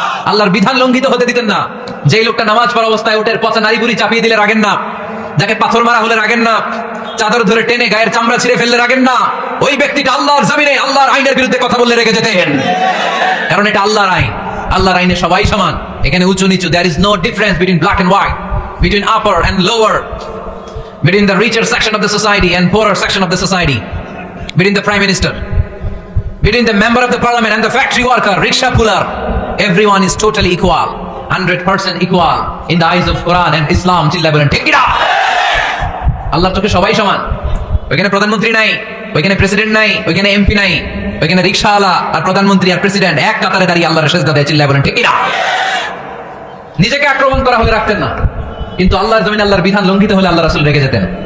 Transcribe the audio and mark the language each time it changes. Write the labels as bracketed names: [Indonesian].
[Bangla] আল্লাহর বিধান লঙ্ঘিত হতে দিতেন না। যেই লোকটা নামাজ পড়া অবস্থায় উটের পচা নারী বুড়ি চাপিয়ে দিলে রাগেন না, যাকে পাথর মারা হলে রাগেন না, চাদর ধরে টেনে গায়ের চামড়া ছিঁড়ে ফেললে রাগেন না, ওই ব্যক্তিটা আল্লাহর জমিনে আল্লাহর আইনের বিরুদ্ধে কথা বললে রেগে যেতেন। কারণ এটা আল্লাহর আইন, আল্লাহর আইনে সবাই সমান। এখানে উঁচু নিচু, [English] there is no difference between black and white, between upper and lower, between the richer section of the society and poorer section of the society, between the prime minister, between the member of the parliament and the factory worker, rickshaw puller. Everyone is totally equal, 100% equal in the eyes of Quran and Islam. [Bangla] চিল্লায় বলেন ঠিক কিনা? আল্লাহর চোখে সবাই সমান। ওইখানে প্রধানমন্ত্রী নাই, ওইখানে প্রেসিডেন্ট নাই, ওইখানে এমপি নাই, ওইখানে রিকশাওয়ালা আর প্রধানমন্ত্রী আর প্রেসিডেন্ট এক কাতারে দাঁড়িয়ে আল্লাহর সেজদা দেয়। চিল্লায় বলেন ঠিক কিনা? নিজেকে আক্রমণ করা হলে রাখতেন না, কিন্তু আল্লাহর জমিনে আল্লাহর বিধান লঙ্ঘিত হলে আল্লাহ রাসূল রেগে যেতেন।